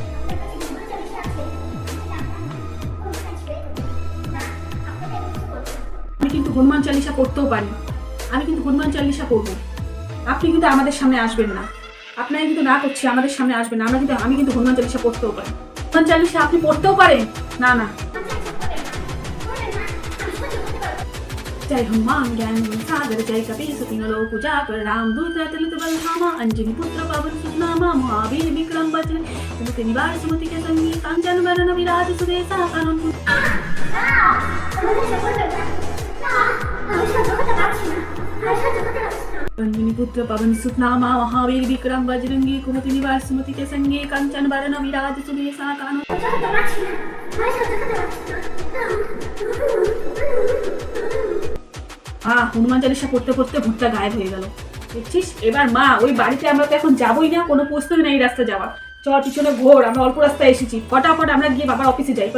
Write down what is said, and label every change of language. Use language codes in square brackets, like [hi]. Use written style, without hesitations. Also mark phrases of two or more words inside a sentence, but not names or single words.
[bn] আমি কিন্তু হনুমান চালিসা করতেও পারি, আমি কিন্তু হনুমান চালিসা করবো। আপনি কিন্তু আমাদের সামনে আসবেন না, আপনাকে কিন্তু না করছি, আমাদের সামনে আসবেন না। আমি কিন্তু হনুমান চালিসা পড়তেও পারি। হনুমান চালিসা আপনি পড়তেও পারেন? না না। [awa] जय हनुमान ज्ञान गुण सागर, जय कपीस तीनों लोक उजागर, राम दूत अतुलित बल धामा, अंजनी पुत्र पवन सुत नामा, महावीर विक्रम बजरंगी कुमति निवार सुमति के संगी, कांचन वरण विराज सुबेसा कानन। अंजनी पुत्र पवन सुत नामा, महावीर विक्रम बजरंगी कुमति निवार सुमति के संगी, कांचन वरण विराज सुबेसा कानन। [bn] হনুমান চালিসা পড়তে পড়তে ভূতটা গায়েব হয়ে গেল। দেখছিস, এবার মা ওই বাড়িতে আমরা তো এখন যাবোই না, কোনো প্রস্তুতি নেই রাস্তা যাওয়ার। চল পিছনে ঘোর, আমরা অল্প রাস্তায় এসেছি, ফটাফট আমরা গিয়ে বাবার অফিসে যাই।